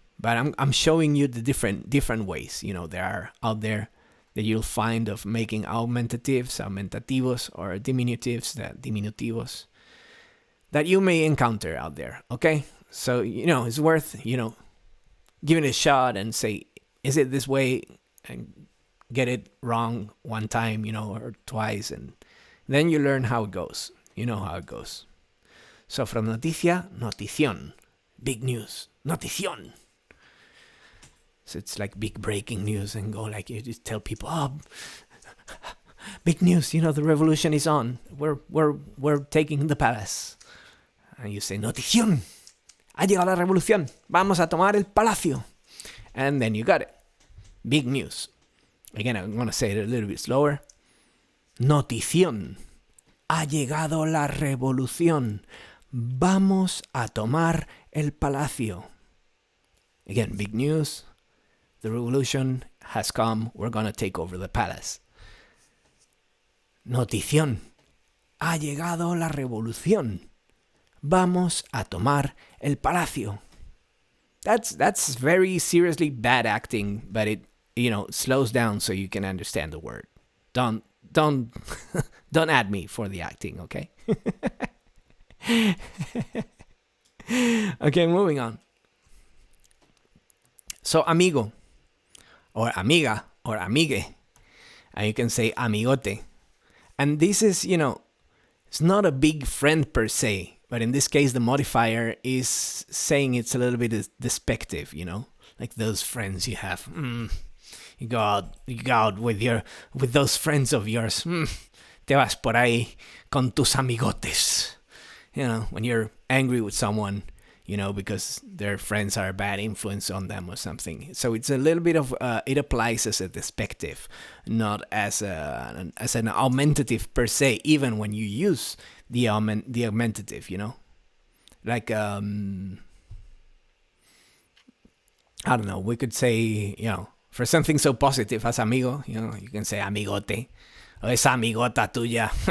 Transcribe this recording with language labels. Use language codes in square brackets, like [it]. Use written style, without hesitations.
[en] But I'm showing you the different ways. There are out there that you'll find of making aumentatives, aumentativos, or diminutives, the diminutivos, that you may encounter out there. Okay, so it's worth giving it a shot and say, is it this way, and get it wrong one time, or twice, and then you learn how it goes. You know how it goes. So from noticia, notición, big news, notición. So it's like big breaking news, and go like you just tell people, big news, the revolution is on. We're taking the palace. And you say, [es] notición, ha llegado la revolución, vamos a tomar el palacio. [en] And then you got it. Big news. Again, I'm going to say it a little bit slower. [es] Notición, ha llegado la revolución. Vamos a tomar el palacio. [en] Again, big news. The revolution has come. We're gonna take over the palace. [es] Notición. Ha llegado la revolución. Vamos a tomar el palacio. [en] That's very seriously bad acting, but it slows down so you can understand the word. Don't don't add me for the acting, okay? Okay, moving on. So amigo or amiga or amigue, and you can say amigote. And this is, it's not a big friend per se, but in this case, the modifier is saying it's a little bit despective, like those friends you have. You go out with those friends of yours. [es] Te vas por ahí con tus amigotes. [en] When you're angry with someone, because their friends are a bad influence on them or something. So it's a little bit of, it applies as a despective, not as an aumentative per se, even when you use the aumentative, Like, I don't know, we could say, for something so positive as amigo, you can say amigote, or [es] esa amigota tuya,